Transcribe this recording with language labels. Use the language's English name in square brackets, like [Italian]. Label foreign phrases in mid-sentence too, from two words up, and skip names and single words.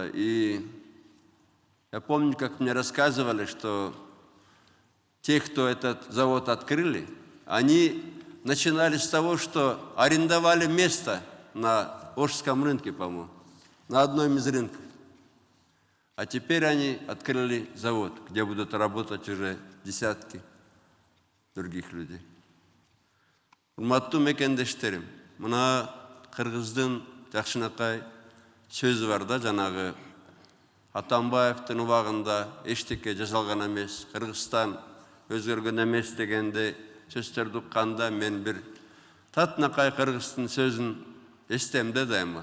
[Russian] И я помню, как мне рассказывали, что те, кто этот завод открыли, они начинали с того, что арендовали место на Ошском рынке, по-моему, на одном из рынков. А теперь они открыли завод, где будут работать уже десятки других людей. [Kyrgyz] Урматтуу мекендештерим, мына Кыргыздын жакшынакай сөзү бар да, жанагы Атамбаевдин убагында эчтеке жасалган эмес, Кыргызстан өзгөргөн эмес дегенде сөздөрдү укканда мен бир татынакай Кыргыздын сөзүн эстемде дайыма.